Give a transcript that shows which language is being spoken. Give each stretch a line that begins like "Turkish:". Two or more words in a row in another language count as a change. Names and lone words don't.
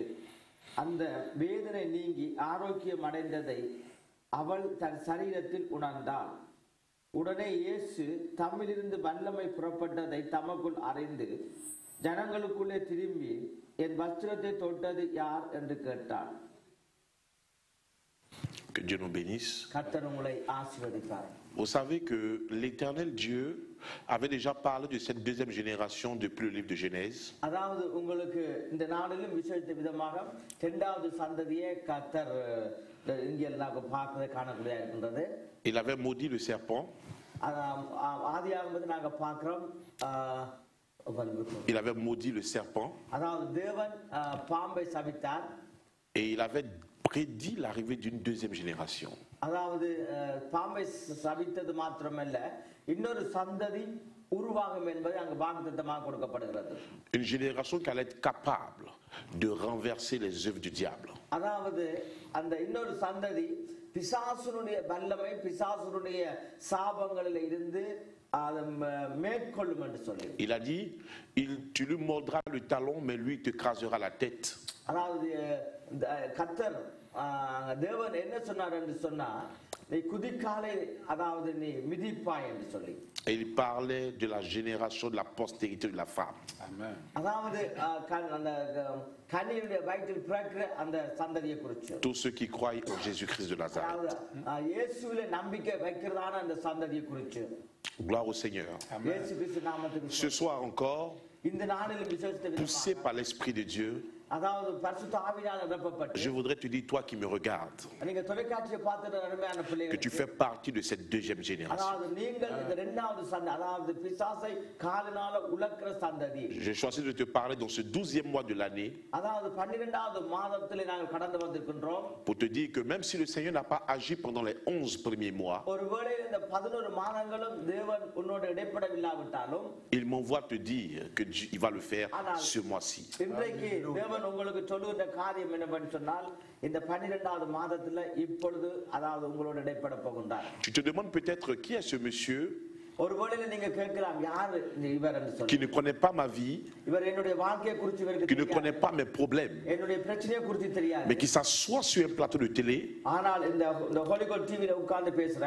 Tamil: அந்த வேதனை நீங்கி ஆரோக்கியம் அடைந்ததை அவள் தன் சரீரத்தில் உணர்ந்தாள். உடனே இயேசு தம்மிலிருந்து வல்லமை புறப்பட்டதை தமக்குள் அறிந்து ஜனங்களுக்குள்ளே திரும்பி, என் வஸ்திரத்தை தொட்டது யார் என்று கேட்டார்.
French: Que Dieu nous bénisse.
Tamil: கர்த்தர் உங்களை ஆசீர்வதிப்பார்.
French: Vous savez que l'Éternel Dieu avait déjà parlé de cette deuxième génération depuis le livre de Genèse.
Tamil: அதாவது உங்களுக்கு இந்த நாளிலும் விசேஷ விதமாக இரண்டாவது சந்ததியை கர்த்தர் இங்கே நாங்கள் பார்க்கறதை காணக்கூடியதாக இருக்கின்றது.
French: Il avait maudit le serpent.
Tamil: ஆதியாகமத்தை நாங்கள் பார்க்கிறோம்.
French: Il avait maudit le serpent.
Tamil: அதாவது தேவன் பாம்பை சபித்தார்.
French: Et il avait prédit l'arrivée d'une deuxième génération.
Tamil: அதாவது பாம்பை சபித்தது மாத்திரமல்ல இன்னொரு சந்ததி உருவாகும் என்பது அங்கு வாக்குத்தத்தமாக கொடுக்கப்படுகிறது.
French: Une génération qui allait être capable de renverser les œuvres du diable.
Tamil: அதாவது அந்த இன்னொரு சந்ததி பிசாசுனுடைய வல்லமை பிசாசுனுடைய சாபங்களில் இருந்து மேற்கொள்ளும் என்று சொல்லி.
French: Il a dit, tu lui mordras le talon, mais lui te crasera la tête.
Tamil: அதாவது கர்த்தர் தேவன் என்ன சொன்னார் என்று சொன்னா நீ குதிக்காலை அதாவது நீ மிதிப்பாய் என்று சொல்லி.
French: Et il parlait de la génération de la postérité de la femme. Amen.
Tamil: அதாவது அந்த கன்னியுடைய வயிற்றில் பிறக்கிற அந்த சந்ததியை குறித்து.
French: Tous ceux qui croient en Jésus-Christ de Nazareth.
Tamil: இயேசுவிலே நம்பிக்கை வைக்கிறதான அந்த சந்ததியை குறித்து.
French: Gloire au Seigneur.
Tamil: இயேசு கிறிஸ்து நாமத்துக்கு.
French: Ce soir encore,
Tamil: இந்த நாளிலும் விசேஷித்த
French: poussé par l'Esprit de Dieu,
Tamil: அதாவது பரிசுத்த ஆவியால் நிரப்பப்பட்டு
French: je voudrais te dire, toi qui me regardes,
Tamil: நீங்க தொலைக்காட்சியை பார்த்துட்டு அருமையான
French: que
Tamil: பிள்ளைகள்
French: tu fais partie de cette deuxième génération.
Tamil: அதாவது நீங்கள் இந்த இரண்டாவது சந்ததி அதாவது பிசாசை காலினால உலக்கிற சந்ததி.
French: J'ai choisi de te parler dans ce 12e mois de l'année
Tamil: அதாவது 12வது மாதத்திலே நாங்கள் கடந்து வந்திருக்கின்றோம்.
French: pour te dire que même si le Seigneur n'a pas agi pendant les 11 premiers mois,
Tamil: ஒருவேளை இந்த 11 மாதங்களும் தேவன் உன்னோடு இடைப்படவில்லாவிட்டாலும்
French: il m'envoie te dire que Dieu, il va le faire ce mois-ci.
Tamil: இன்றைக்கு தேவன் உங்களுக்கு சொல்லுகிற காரியம் என்னவென்று சொன்னால் இந்த 12வது மாதத்துல இப்பொழுது அதாவது உங்களோடு இடைப்பட போகின்றார்.
French: Tu te demandes peut-être qui est ce monsieur
Tamil: ஒருவேளை நீங்க கேட்கலாம் யார் இவர் என்று சொல்லி.
French: qui ne connaît pas ma vie,
Tamil: இவர் என்னுடைய வாழ்க்கையை குறித்து இவருக்கு
French: qui ne
Tamil: தெரியாது.
French: connaît pas mes problèmes,
Tamil: என்னுடைய பிரச்சனையை குறித்து தெரியாது.
French: mais qui s'assoit sur un plateau de télé
Tamil: ஆனால் இந்த ஹோலிகோட் டிவில உட்கார்ந்து பேசுறார்.